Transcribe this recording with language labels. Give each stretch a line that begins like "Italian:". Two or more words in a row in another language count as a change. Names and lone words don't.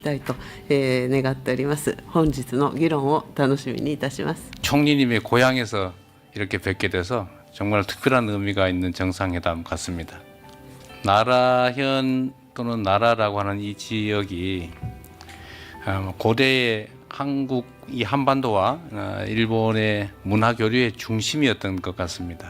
Japanese: たいと、願っております。本日の議論を楽しみにいたします。
Korean: 총리님의 고향에서 이렇게 뵙게 돼서 정말 특별한 의미가 있는 정상회담 같습니다. 나라현 또는 나라라고 하는 이 지역이 고대의 한국 이 한반도와 일본의 문화 교류의 중심이었던 것 같습니다.